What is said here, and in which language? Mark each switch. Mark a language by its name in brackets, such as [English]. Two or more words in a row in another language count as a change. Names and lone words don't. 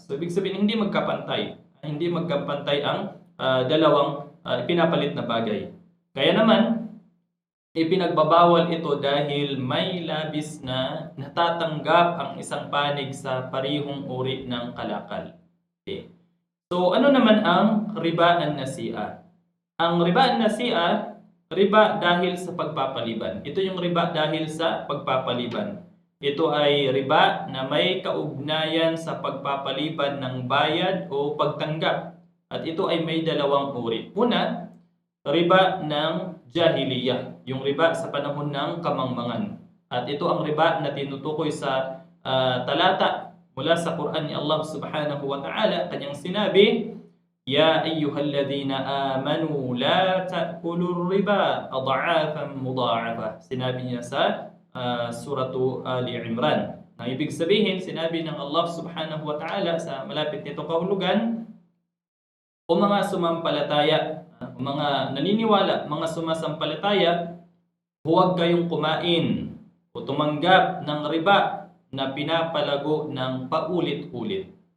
[Filipino] So, ibig sabihin, hindi magkapantay ang dalawang pinapalit na bagay. Kaya naman, ipinagbabawal ito dahil may labis na natatanggap ang isang panig sa parihong uri ng kalakal. Okay. So, ano naman ang [Arabic] ربا النسيئة? [Filipino] Ang [Arabic] ربا النسيئة, [Filipino] riba dahil sa pagpapaliban. Ito yung riba dahil sa pagpapaliban. Ito ay riba na may kaugnayan sa pagpapaliban ng bayad o pagtanggap. At ito ay may dalawang uri. Una, riba ng jahiliyah, yung riba sa panahon ng kamangmangan. At ito ang riba na tinutukoy sa talata mula sa Quran ni Allah [Arabic] سبحانه وتعالى. [Filipino] Kanyang sinabi, [Arabic] يا أيها الذين آمنوا لا تأكلوا الربا أضعافا مضاعفة. [Filipino] Sinabi niya sa suratu Ali Imran. Na ibig sabihin, sinabi ng Allah [Arabic] سبحانه وتعالى [Filipino] sa malapit nito kahulugan, o mga sumampalataya, mga naniniwala, mga sumasampalataya, huwag kayong kumain o tumanggap ng riba na pinapalago ng paulit-ulit.